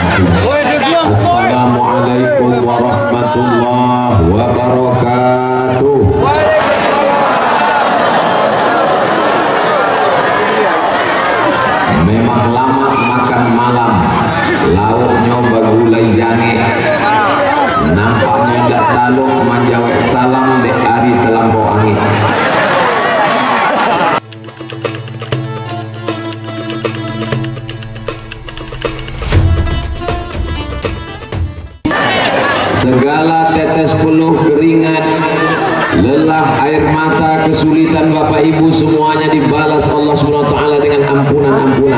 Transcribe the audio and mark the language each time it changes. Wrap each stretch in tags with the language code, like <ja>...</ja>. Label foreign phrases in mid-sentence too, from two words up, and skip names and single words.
<ar>السلام عليكم ورحمة الله وبركاته.</ar> <min>Memang lama makan malam, lauknya bagulai jange. Nampaknya dak taluk manjawek salam dek hari terlampau angin.</min> <id>Segala tetes peluh keringat, lelah, air mata, kesulitan Bapak Ibu semuanya dibalas</id> <ar>الله سبحانه وتعالى</ar> <id>dengan ampunan-ampunan.</id>